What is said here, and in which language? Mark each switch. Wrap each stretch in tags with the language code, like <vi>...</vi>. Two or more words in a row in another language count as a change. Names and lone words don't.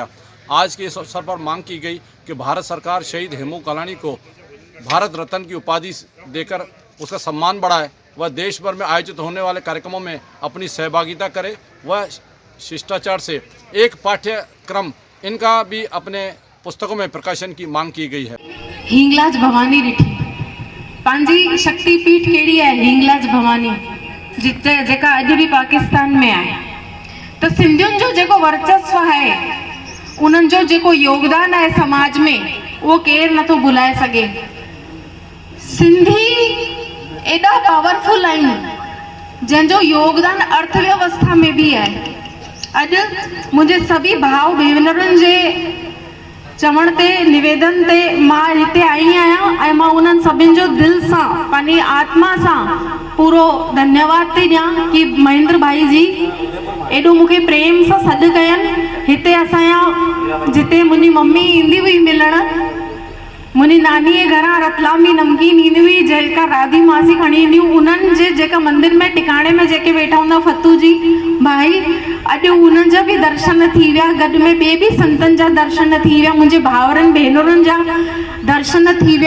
<hi>आज के इस अवसर पर मांग की गई कि भारत सरकार शहीद हेमू कालानी को भारत रत्न की उपाधि देकर उसका सम्मान बढ़ाए व देश भर में आयोजित होने वाले कार्यक्रमों में अपनी सहभागिता करे व शिष्टाचार से एक पाठ्यक्रम इनका भी अपने पुस्तकों में प्रकाशन की मांग की गई है।</hi> <sd>हिंगलाज भवानी रिठी पंहिंजी शक्तिपीठ कहिड़ी आहे, हिंगलाज भवानी, जिते जेका अॼु बि पाकिस्तान में आहे। त सिंधियुनि जो जेको वर्चस्व आहे, उन्हनि जो जेको योगदान आहे समाज में, उहो केरु नथो भुलाए सघे। सिंधी एॾा पावरफुल आहिनि जंहिंजो योगदान अर्थव्यवस्था में बि आहे। अॼु मुंहिंजे सभी भाउ भेनरुनि जे चवण ते, निवेदन ते मां हिते आई आहियां ऐं मां उन्हनि सभिनि जो दिलि सां, पंहिंजी आत्मा सां पूरो धन्यवाद थी ॾियां कि महेंद्र भाई जी एॾो मूंखे प्रेम सां सॾु कयनि। हिते असांजा, जिते मुंहिंजी मम्मी ईंदी हुई मिलणु, मुंहिंजी नानी जे घरां रतलामी नमकीन ईंदी हुई, जेका राधी मासी खणी ईंदी हुई, उन्हनि जे जेका मंदिर में टिकाणे में जेके वेठा हूंदा फतू जी भाई, अॼु उन्हनि जा बि दर्शन थी विया, गॾु में ॿिए बि संतनि जा दर्शन थी विया, मुंहिंजे भाउरनि भेनरुनि जा दर्शन थी विया।</sd>